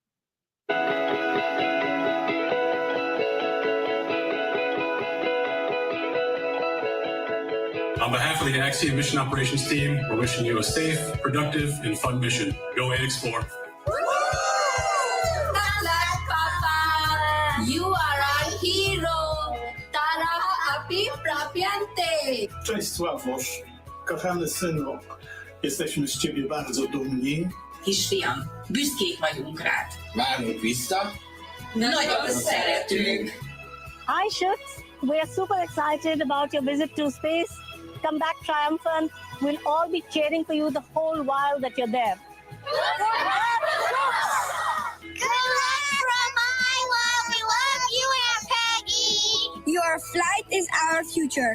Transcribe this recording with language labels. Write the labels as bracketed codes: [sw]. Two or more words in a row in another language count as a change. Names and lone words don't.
[en] On behalf of the Axiom mission operations team, we're wishing you a safe, productive, and fun mission. Go Ax-4. You are our hero. Tara api prapiante. [pl] Cześć Sławosz, kochany synu, jesteśmy z ciebie bardzo dumni. [hu] Kisfiam, büszkék vagyunk rád. Várunk vissza. Nagyon szeretünk. [en] Hi, Shuks. We are super excited about your visit to space. Come back triumphant. We'll all be cheering for you the whole while that you're there. Your flight is our future.